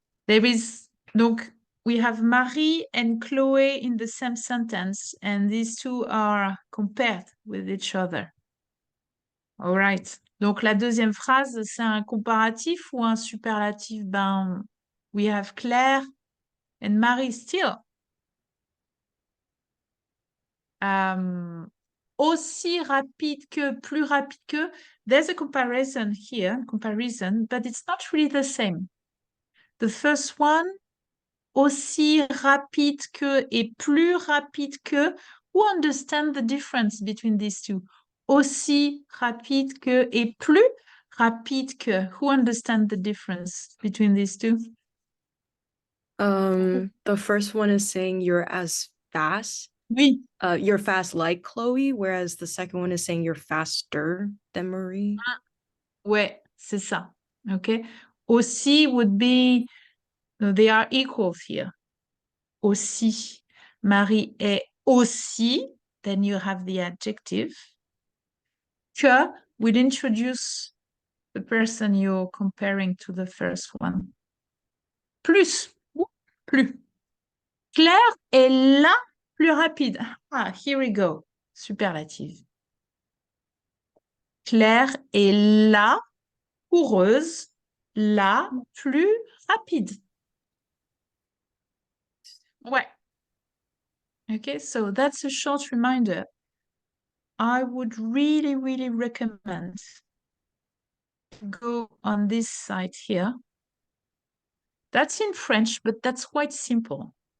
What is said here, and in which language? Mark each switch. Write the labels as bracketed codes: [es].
[en] There is, donc, we have Marie and Chloe in the same sentence, and these two are compared with each other. All right. [fr] Donc, la deuxième phrase, c'est un comparatif ou un superlatif? [en] Ben, we have Claire and Marie still. [fr] Aussi rapide que, plus rapide que. [en] There's a comparison here, but it's not really the same. The first one, [fr] aussi rapide que et plus rapide que. [en] Who understand the difference between these two? [fr] Aussi rapide que et plus rapide que. [en] Who understand the difference between these two? The first one is saying you're as fast. [fr] Oui. [en] You're fast like Chloe, whereas the second one is saying you're faster than Marie. [fr] Ouais, c'est ça. Okay. [en] Aussi would be, they are equals here. Aussi. [fr] Marie est aussi, [en] then you have the adjective. Que will introduce the person you're comparing to the first one. Plus. [fr] plus. Claire est la plus rapide. [en] Ah, here we go. Superlative. [fr] Claire est la coureuse la plus rapide. Ouais. [en] Okay, so that's a short reminder. I would really, really recommend to go on this site here. That's in French, but that's quite simple.